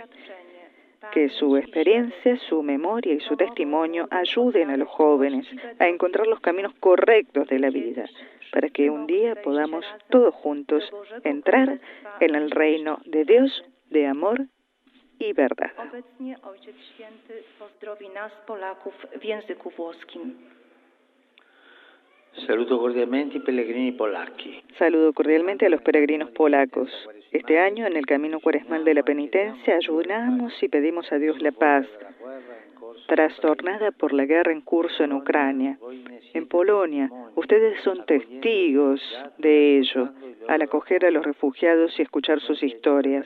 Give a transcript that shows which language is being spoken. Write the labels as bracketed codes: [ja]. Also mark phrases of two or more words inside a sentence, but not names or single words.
[es] Que su experiencia, su memoria y su testimonio ayuden a los jóvenes a encontrar los caminos correctos de la vida, para que un día podamos todos juntos entrar en el reino de Dios de amor y verdad. [it] Saludo cordialmente i pellegrini polacchi. [es] Saludo cordialmente a los peregrinos polacos. Este año, en el camino cuaresmal de la penitencia, ayunamos y pedimos a Dios la paz. trastornada por la guerra en curso en Ucrania. En Polonia, ustedes son testigos de ello al acoger a los refugiados y escuchar sus historias.